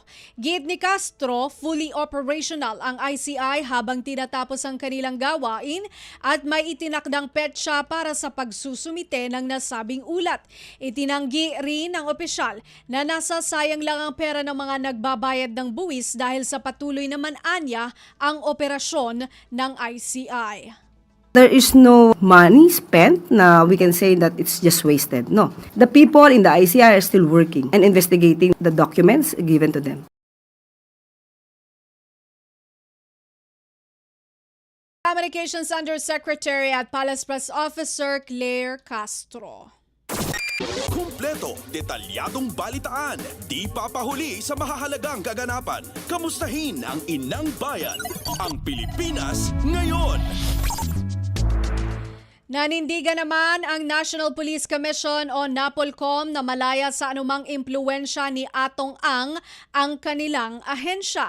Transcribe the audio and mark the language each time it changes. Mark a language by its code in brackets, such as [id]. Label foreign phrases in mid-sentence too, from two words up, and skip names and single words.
[tl] Giit ni Castro, [en] fully operational [tl] ang ICI habang tinatapos ang kanilang gawain at may itinakdang petsa para sa pagsusumite ng nasabing ulat. Itinanggi rin ng opisyal na nasasayang lang ang pera ng mga nagbabayad ng buwis dahil sa patuloy naman anya ang operasyon ng ICI. [en] There is no money spent na we can say that it's just wasted. No. The people in the ICI are still working and investigating the documents given to them. [tl] Communications Undersecretary at Palace Press Officer Claire Castro. Kumpleto, detalyadong balitaan, di papahuli sa mahahalagang kaganapan. Kamustahin ang inang bayan, ang Pilipinas ngayon. Nanindigan naman ang National Police Commission o NAPOLCOM na malaya sa anumang impluwensya ni Atong ang kanilang ahensya.